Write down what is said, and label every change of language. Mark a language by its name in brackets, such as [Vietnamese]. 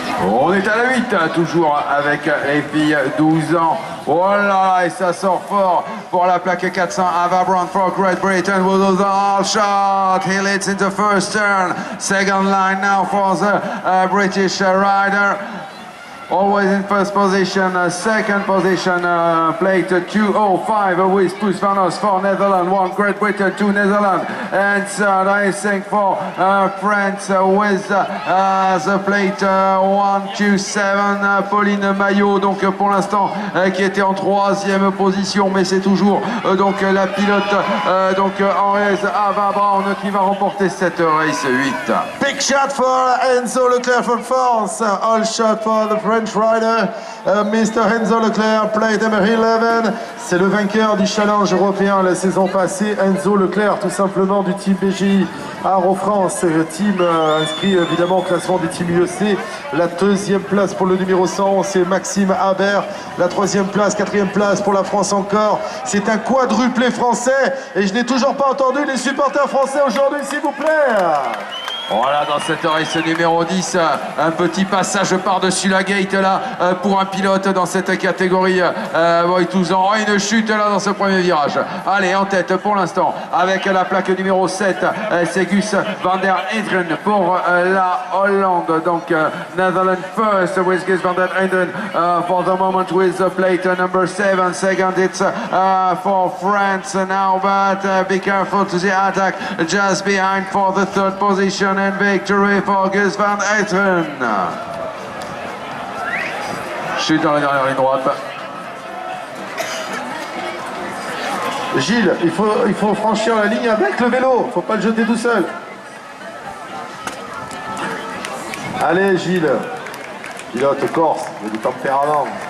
[French] On est à la 8, toujours avec les filles 12 ans. Oh là là, et ça sort fort pour la plaque 400. [English] Ava Brown for Great Britain will do the all shot. He leads in the first turn. Second line now for the British rider. Always in first position, second position, plate 205 with Poes van Os for Netherlands, 1 Great Britain, 2 Netherlands, and third I think for France with the plate 127, Pauline Maillot, [French] donc pour l'instant qui était en troisième position, mais c'est toujours donc la pilote Henriette Ava Brown qui va remporter cette race 8. [English] Big shot for Enzo Leclerc from France, all shot for the French rider, Mr. Enzo Leclerc, plate number 11. [French] C'est le vainqueur du challenge européen la saison passée, Enzo Leclerc, tout simplement du team BGI Aero France, team inscrit évidemment au classement du team IEC. La deuxième place pour le numéro 100, c'est Maxime Haber. La troisième place, quatrième place pour la France encore. C'est un quadruplé français et je n'ai toujours pas entendu les supporters français aujourd'hui, s'il vous plaît. Voilà, dans cette race numéro 10, un petit passage par-dessus la gate là pour un pilote dans cette catégorie Boy-Touzan. Une chute là dans ce premier virage. Allez, en tête pour l'instant avec la plaque numéro 7, c'est Gus van der Indren pour la Hollande. [English] Donc Netherlands first with Gus van der Indren for the moment with the plate number 7. Second it's for France now, but be careful to the attack just behind for the third position. And victory for Gus van Eiteren. [French] Chute dans la dernière ligne droite. Gilles, il faut franchir la ligne avec le vélo, il ne faut pas le jeter tout seul. Allez Gilles, pilote corse, il y a du tempérament.